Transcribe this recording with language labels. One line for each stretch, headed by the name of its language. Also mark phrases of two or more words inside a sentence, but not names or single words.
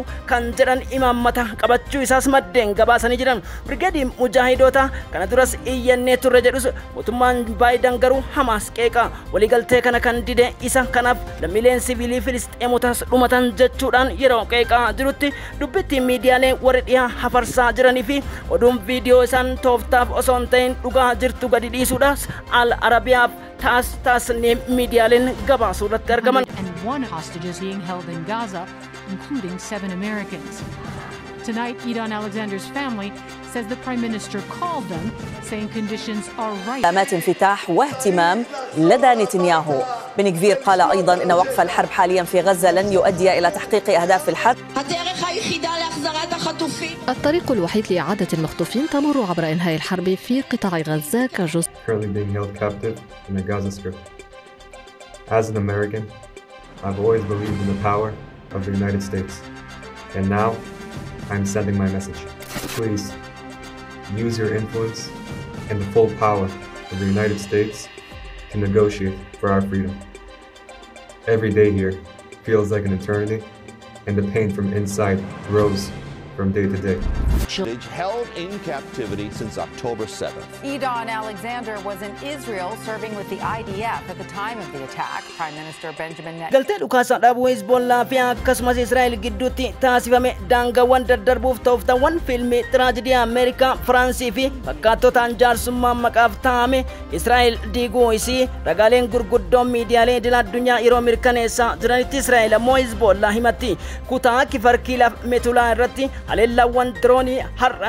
Oromo: kan jedhan imaammata qabachuu isaas maddeen gabaasanii jiran Brigadiin Mujaahidota kana duras iyyannee turre jedhus mootummaan Biden garuu Hamas qeeqa waliigaltee kana kan dide isa kanaaf lammiileen siviilii Filisxeemotas dhumatan jechuudhaan yeroo qeeqaa jirutti dubbittiin miidiyaaleen warri dhiyaa hafarsaa jiranii fi oduun viidiyoo isaan tooftaaf osoo hin ta'in dhugaa jirtu gadi dhiisuudhaas Al Arabiyaaf tasnim miidiyaaleen gabaasuu irratti argaman.
English: And 1 hostages being held in Gaza, including 7 Americans. Tonight, Idan Alexander's family says the Prime Minister called them, saying conditions are right.
Arabic: علامات انفتاح واهتمام لدى نتنياهو. بن كفير قال أيضا أن وقف الحرب حاليا في غزة لن يؤدي إلى تحقيق أهداف الحرب. الطريق الوحيد لإعادة المخطوفين تمر عبر إنهاء الحرب في قطاع غزة كجزء.
English: Currently being held captive in the Gaza Strip. As an American, I've always believed in the power of the United States, and now I'm sending my message. Please use your influence and the full power of the United States to negotiate for our freedom. Every day here feels like an eternity, and the pain from inside grows from day to day. Held in captivity since October 7th. Idan Alexander was in Israel serving with the IDF at the time of the attack. Prime Minister Benjamin Netanyahu.
Oromo: Galtee dhukaasa dhaabuu Hezbollah fi akkasumas Israa'el gidduutti taasifame daangaawwan daddarbuuf tooftaawwan fiilmii tiraajidii Ameerikaa, Firaansii fi fakkaattotaan jaarsummaan maqaaf taa'ame Israa'el diiguu isii ragaaleen gurguddoon miidiyaalee idil addunyaa yeroo mirkaneessaa jiranitti Israa'el ammoo Hezbollah himatti kutaa kifarkiilaaf metulaa irratti haleellaawwan diroonii har'a